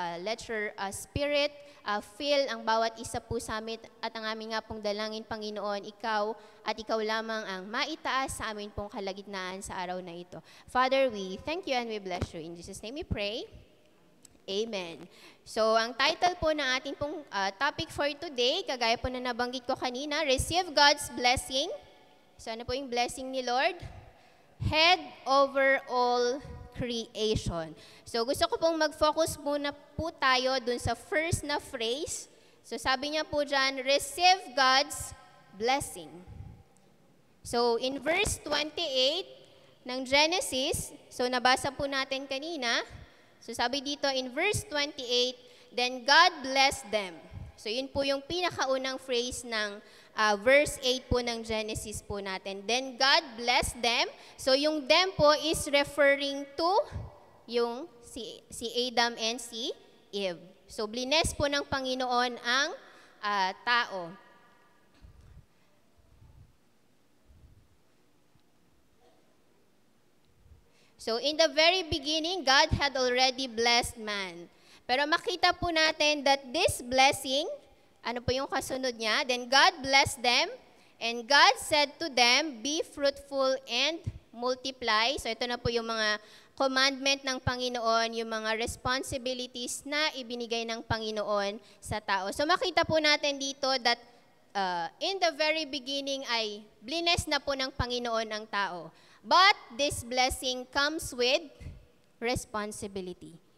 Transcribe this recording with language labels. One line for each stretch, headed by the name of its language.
English: Let your spirit fill
Filipino: ang bawat isa po sa amin at ang aming nga pong dalangin, Panginoon, ikaw at ikaw lamang ang maitaas sa amin pong kalagitnaan sa araw na ito.
English: Father, we thank you and we bless you. In Jesus' name we pray. Amen. So,
Filipino: ang title po ng ating pong
English: topic for today,
Filipino: kagaya po na nabanggit ko kanina,
English: Receive God's Blessing. So,
Filipino: ano po yung
English: blessing ni Lord? Head over all creation.
Filipino: So, gusto ko pong mag-focus muna po tayo dun sa first na phrase. So, sabi niya po dyan,
English: Receive God's Blessing. So, in verse 28 ng Genesis, so
Filipino: nabasa po natin kanina,
English: so
Filipino: sabi dito
English: in verse 28, then God blessed them.
Filipino: So yun po yung pinakaunang phrase ng verse 8 po ng Genesis po natin.
English: Then God blessed them.
Filipino: So yung them po is referring to yung si Adam and si Eve. So bless po ng Panginoon ang tao.
English: So in the very beginning, God had already blessed man.
Filipino: Pero makita po natin
English: that this blessing,
Filipino: ano po yung kasunod niya?
English: Then God blessed them, and God said to them, be fruitful and multiply.
Filipino: So ito na po yung mga commandment ng Panginoon, yung mga responsibilities na ibinigay ng Panginoon sa tao. So makita po natin dito that
English: in the very beginning
Filipino: ay blines na po ng Panginoon ang tao.
English: But this blessing comes with responsibility.